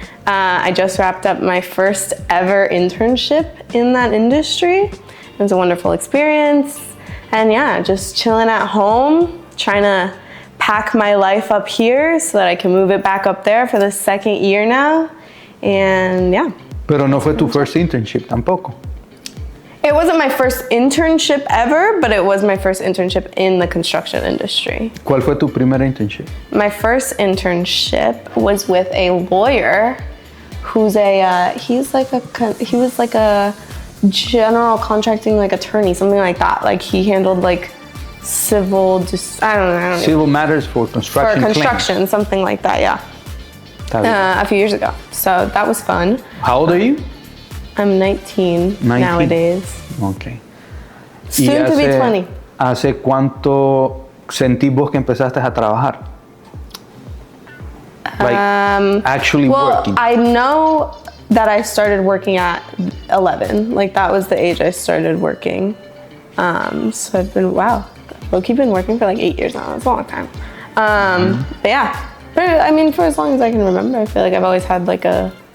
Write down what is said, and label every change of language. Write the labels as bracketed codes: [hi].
[en] I just wrapped up my first ever internship in that industry. It was a wonderful experience. And yeah, just chilling at home, trying to pack my life up here so that I can move it back up there for the second year now. And yeah. [es] Pero no fue tu [en] first internship [es] tampoco. [en] It wasn't my first internship ever, but it was my first internship in the construction industry. [es] ¿Cuál fue tu primer internship? [en] My first internship was with a lawyer who's he was like a general contracting attorney, something like that. Like he handled civil, I don't know. Civil matters for construction. For construction, claims. Something like that, yeah. A few years ago. So that was fun. How old are you? I'm 19 nowadays. Okay. Soon to be 20. [es] ¿Hace cuánto sentís vos que empezaste a trabajar? [en] Actually working. I know that I started working at 11. That was the age I started working. So I've been, low-key been working for 8 years now. That's a long time. But yeah, I mean, for as long as I can remember, I feel like I've always had a